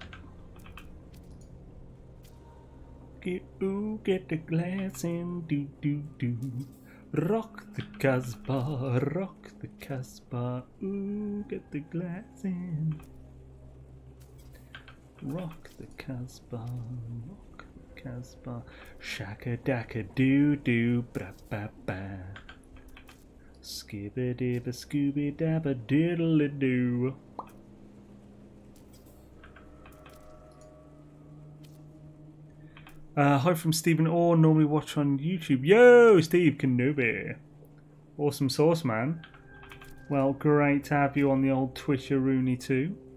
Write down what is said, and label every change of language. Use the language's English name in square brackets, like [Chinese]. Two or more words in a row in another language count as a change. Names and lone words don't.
[English] Get the glass in, do. Rock the Casbah, rock the Casbah, ooh, get the glass in. Rock the Casbah, rock the Casbah, shaka daka doo doo, bra ba ba. Skibba dibba scooby dabba diddle doo. Hi from Stephen Orr, normally watch on YouTube. Yo, Steve Kenobi. Awesome sauce, man. Well, great to have you on the old Twitcher Rooney too.